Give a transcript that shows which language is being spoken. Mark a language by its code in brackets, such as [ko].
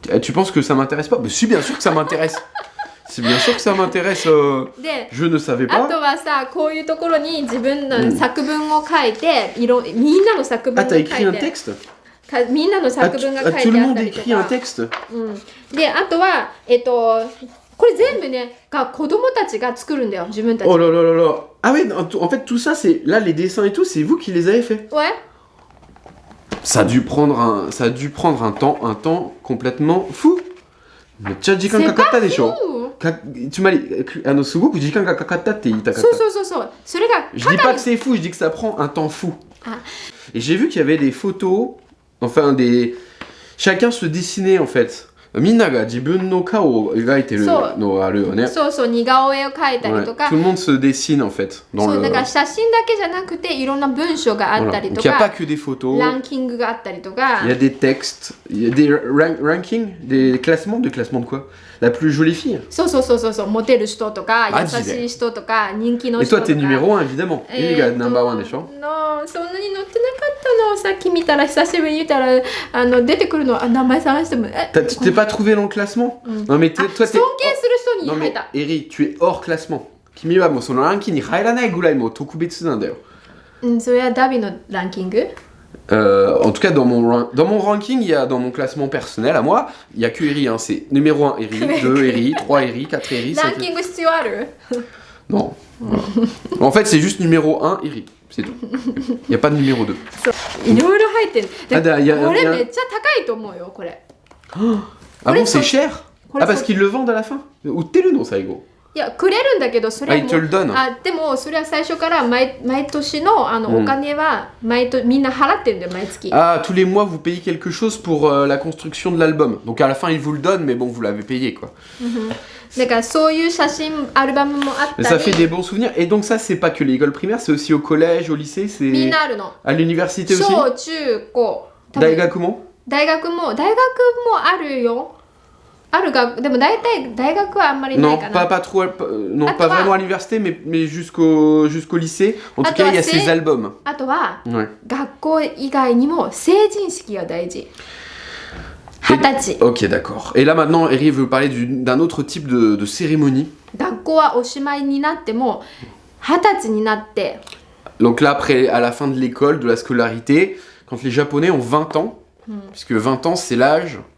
[fr] Tu penses que ça m'intéresse pas? Mais si, bien sûr que ça m'intéresse. C'est bien sûr que ça m'intéresse. Je ne savais pas. [ja] あとはさ、こういうところに自分の作文を書いて、みんなの作文を書いて。 [fr] Ah, t'as écrit un texte? [ja] みんなの作文が書いてあったりとか。 [fr] Tout le monde écrit un texte? [ja] で、あとはこれ全部ね、子供たちが作るんだよ、自分たち。 [fr] Oh là là là là. Ah oui, en fait tout ça, c'est là les dessins et tout, c'est vous qui les avez fait. Ouais. Ça a dû prendre un temps complètement fou. Mais tu as dit quand kakata des choses. [ja] つまりすごく時間がかかったって言いたかった。そう。それが [fr] Je dis pas que c'est fou, je dis que ça prend un temps fou. Et j'ai vu qu'il y avait des photos, enfin chacun se dessinait en fait. [ja] みんなが自分の顔を描いてるのあるよね。そうそう、似顔絵を描いたりとか。 [fr] Tout le monde se dessine en fait. [ja] そう、だから写真だけじゃなくていろんな文章があったりとか。 [fr] Il n'y a pas que des photos. [ja] ランキングがあったりとか。 [fr] Il y a des textes. Il y a des rankings, des classements. Des classements de quoi? La plus jolie fille. [ja] そうそうそうそう、モテる人とか、優しい人とか、人気の人とか。 [fr] Et toi, t'es numéro 1 évidemment. Il est number 1 [ja] でしょ？そんなに載ってなかったの。さっき見たら久しぶりに見たら出てくるの。名前探しても。 [fr] Tu t'es pas trouvé dans le classement? Non mais toi t'es. [ja] 尊敬する人に入った。 [fr] Eri, tu es hors classement. [ja] 君はもうそのランキングに入らないぐらいもう特別なんだよ。それはダビのランキング [fr] ？En tout cas, dans mon ranking, il y a dans mon classement personnel à moi, il y a que Eri. Hein, c'est numéro 1 Eri, 2 Eri, 3 Eri, 4 Eri. [ja] ランキング必要ある？ [fr] Non. Voilà. En fait, c'est juste numéro 1 Eri. C'est tout. Il n'y a pas de numéro 2. [ja] いろいろ入ってる。これめっちゃ高いと思うよ、これ。 [fr] Ah bon, c'est cher? Ah, parce qu'ils le vendent à la fin? Ou t'es le nom, ça, Ego? [ja] いや、くれるんだけど、それはもう。 [fr] Ah, ils te le donnent. [ja] でも、それは最初から毎年のお金はみんな払ってるんだよ、毎月。 [fr] Ah, tous les mois, vous payez quelque chose pour la construction de l'album. Donc à la fin, ils vous le donnent, mais bon, vous l'avez payé, quoi. [ja] だからそういう写真アルバムもあったり。 [fr] Ça fait des bons souvenirs. Et donc ça, c'est pas que l'école primaire, c'est aussi au collège, au lycée, c'est. [ja] みんなあるの。 [fr] À l'université aussi. [ja] 小中高。大学も？大学もあるよ。あるが、でも大体大学はあんまりないかな。 [fr] Non, pas trop, non, pas vraiment à l'université, mais jusqu'au lycée. En tout cas, il y a ces albums. [ja] あとは、学校以外にも成人式が大事。 20歳。 [fr] Ok, d'accord. Et là maintenant, Eri veut parler d'un autre type de cérémonie. [ja] 学校はおしまいになっても、20歳になって。 [fr] Donc là, après, à la fin de l'école, de la scolarité, quand les Japonais ont 20 ans, puisque 20 ans, c'est l'âge.